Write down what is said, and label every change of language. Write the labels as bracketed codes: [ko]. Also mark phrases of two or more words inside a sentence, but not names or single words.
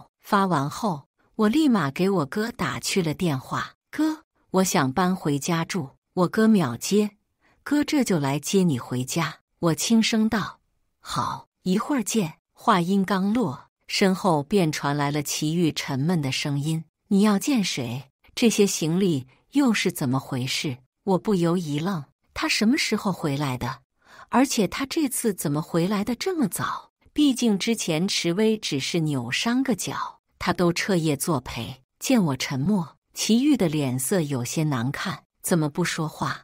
[zh] 發完後，我立馬給我哥打去了電話：“哥，我想搬回家住。” 我哥秒接：“哥這就來接你回家。” 我輕聲道：“好，一會兒見。” 話音剛落，身後便傳來了祁煜沉悶的聲音：“你要見誰？這些行李又是怎麼回事？”我不由一愣，他什麼時候回來的？而且他這次怎麼回來的這麼早？畢竟之前池薇只是扭傷個腳，他都徹夜作陪。見我沉默，祁煜的臉色有些難看，怎麼不說話？